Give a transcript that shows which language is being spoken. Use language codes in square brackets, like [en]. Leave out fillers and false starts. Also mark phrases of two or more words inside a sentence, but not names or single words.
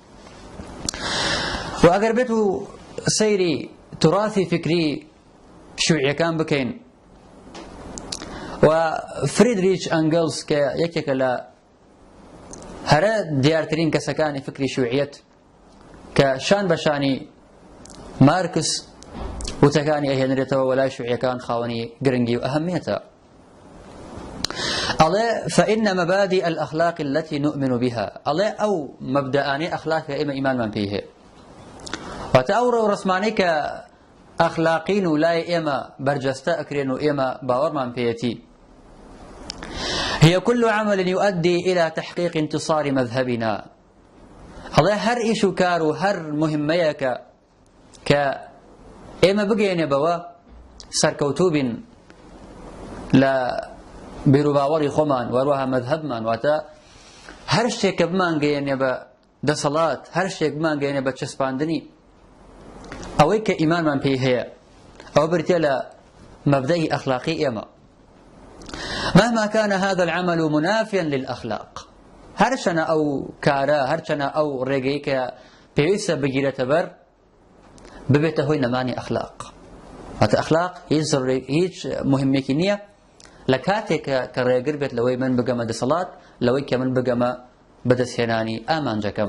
[ckb] و ئەگەر بێت و سەیری تراثی فکری شیوعیەکان بکەین و فریدریچ ئەنگەلس کە یەکێکە لە هەرە دیارترین کەسەکانی فکری شیوعیەت کە شان بەشانی مارکس وتەکانی ئەهێنرێتەوە وەلای شیوعیەکان خاوەنی گرنگی و ئەهەمیەتە. [ar] ئەڵێ فإن مبادئ الأخلاق التي نؤمن بها، [ckb] ئەڵێ ئەو مەبدەئانەی ئەخلاقی ئێمە ئیمانمان پێی هەیە، واتە ئەو ڕەوڕەسمانەی کە ئەخلاقین و لای ئێمە بەرجەستە ئەکرێن و ئێمە باوەڕمان پێیەتی، [ar] هي كل عمل يؤدي إلى تحقيق انتصار مذهبنا. [ckb] ئەڵێ هەر ئیش و کار و هەر مهمەیەکە کە ئێمە بگەێنێ بەوە سەرکەوتوو بین لە بیرروباوەڕی خۆمان وەروەها مەذهبمان، واتە هەر شتێک کە بمانگەێنێ بە دەسەڵات، هەر شتێک بمانگەێنێ بە چەسپاندنی ئەوەی کە ئیمانمان پێی هەیە، ئەوە بریتە لە مەبدەئی ئەخلاقی ئێمە. [ar] مهما كان هذا العمل منافيا للأخلاق، [ckb] هەرچەنە ئەو کارە، هەرچەنە ئەو ڕێگەی کە پێویستە بگیرێتە بەر ببێتە هۆی نەمانی ئەخلاق. واتە ئەخلاق هیچ مهمێکی نییە لە کاتێکە کە ڕێگر بێت لەوەی من بگەمە دەسەڵات، لەوەی کە من بگەمە بەدەستهێنانی ئامانجەکەم.